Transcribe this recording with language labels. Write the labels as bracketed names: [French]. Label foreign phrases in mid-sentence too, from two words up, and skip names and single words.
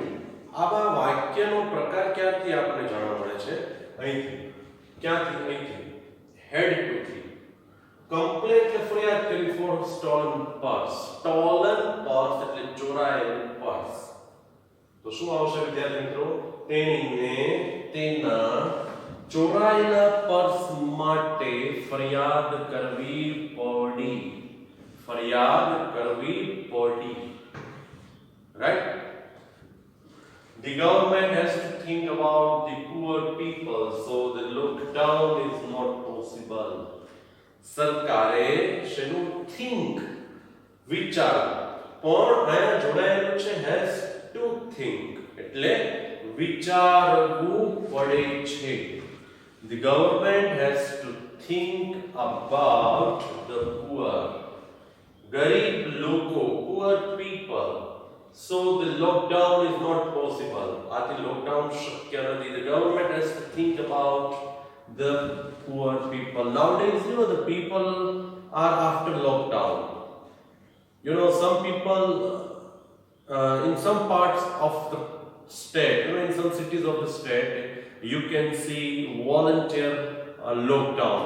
[Gujarati] આવા વાક્યનો પ્રકાર ક્યાંથી આપણને જાણવા મળે છે? અહીંથી। ક્યાંથી? અહીંથી। [English] had it to [Gujarati] થી કમ્પ્લેન એટલે ફરિયાદ કરી [English] for stolen purse। stolen purse [Gujarati] એટલે ચોરાયેલું પર્સ। તો શું આવશે વિદ્યાર્થી મિત્રો? તેણીને તેના ચોરાયેલા પર્સ માટે ફરિયાદ કરવી પડી। ફરિયાદ કરવી પડી, [English] right? The government has to think about the poor people, so the lockdown is not possible। [Gujarati] સરકારે શેનું think વિચાર, પણ અહીંયા જોડાયેલું છે [English] has to think [Gujarati] એટલે વિચારવું પડે છે। [English] The government has to think about the poor, [Gujarati] ગરીબ લોકો, [English] poor people, so the lockdown is not possible। [Gujarati] આથી lockdown શક્ય નથી। [English] The government has to think about the poor people। Nowadays, the people are after lockdown. Some people in some parts of the state, in some cities of the state, you can see volunteer lockdown.